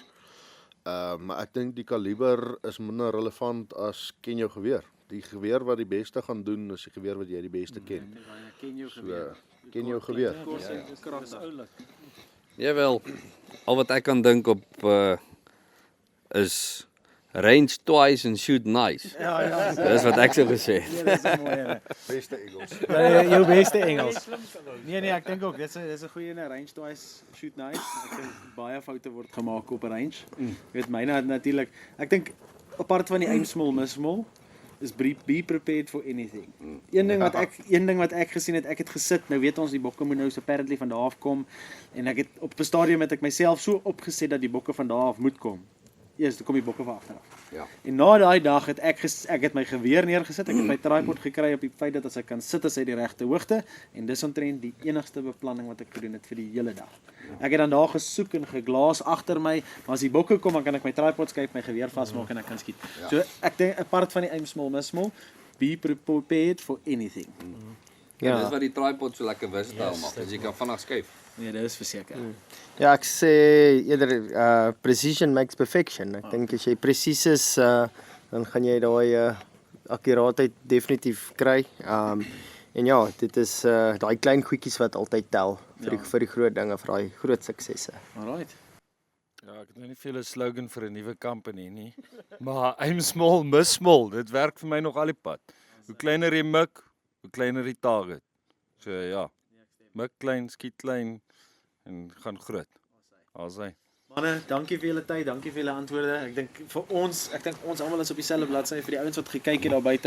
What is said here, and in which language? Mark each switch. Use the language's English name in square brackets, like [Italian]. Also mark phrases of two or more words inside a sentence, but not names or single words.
[Afrikaans] Maar ek dink die kaliber is minder relevant as ken jou geweer. Die geweer wat die beste gaan doen is die geweer wat jy die beste ken. Ken jou geweer. Ken jou geweer. Jawel. Al wat ek kan dink op is [English] range twice and shoot nice. [Afrikaans] Ja. Dis wat ek sou gesê het. Dis 'n mooi ene. Beste Engels. Jou beste Engels. Nee, ek dink ook dis 'n goeie ene, [English] range twice, shoot nice. [Afrikaans] Ek dink baie foute word gemaak op 'n range. Jy weet myne natuurlik. Ek dink apart van die [English] aim small, miss small, [Afrikaans] is [English] be prepared for anything. [Afrikaans] Een ding wat ek gesien het, ek het gesit, nou weet ons die bokke moet nou so apparently van daar af kom en ek het op 'n stadium het ek myself so opgeset dat die bokke van daar af moet kom. Eers dan kom die bokke van agter af. Ja. En na daai dag het ek het my geweer neergesit, ek het my tripod gekry op die feit dat as ek kan sit as hy die regte hoogte en dis omtrent die enigste beplanning wat ek gedoen het vir die hele dag. Ek het dan daar gesoek en geglaas agter my, maar as die bokke kom dan kan ek my tripod skuif, my geweer vasmaak en ek kan skiet. So ek dink apart van die [English] aim small, miss small, be prepared for anything. [Afrikaans] Ja. Dis wat die tripod so lekker versatile maak. As jy kan vinnig skuif. Nee, dit is verseker. Ja, ek sê eerder [English] precision makes perfection. [Afrikaans] Ek dink as jy presies is, dan gaan jy daai akkuraatheid definitief kry. En ja, dit is daai klein goedjies wat altyd tel vir die groot dinge, vir daai groot suksesse. Alright. Ja, ek het nou nie veel 'n slogan vir 'n nuwe company nie. [English] Maar aim small, miss small. [Afrikaans] Dit werk vir my nog al die pad. Hoe kleiner die mik, hoe kleiner die target. So ja. Mik klein, skiet klein en gaan groot. Daar's hy. Manne, dankie vir julle tyd, dankie vir julle antwoorde. Ek dink ons almal is op dieselfde bladsy vir die ouens wat gekyk het daar buite.